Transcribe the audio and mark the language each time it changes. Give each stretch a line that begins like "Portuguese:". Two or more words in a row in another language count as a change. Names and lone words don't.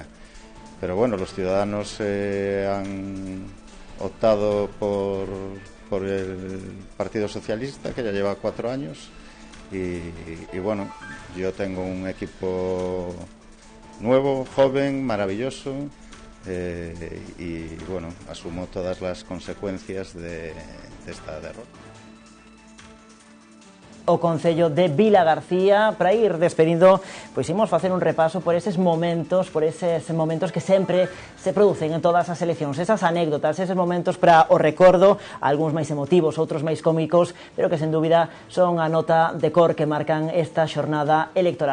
Spanish: Pero bueno, los ciudadanos han optado por el Partido Socialista, que ya lleva 4 años, y bueno, yo tengo un equipo nuevo, joven, maravilloso, y bueno, asumo todas las consecuencias de esta derrota.
Galician: O concello de Vilagarcía. Para ir despedindo, pois imos facer un repaso por eses momentos que sempre se producen en todas as eleccións, esas anécdotas, eses momentos para o recordo, algúns máis emotivos, outros máis cómicos, pero que sen dúbida son a nota de cor que marcan esta xornada electoral.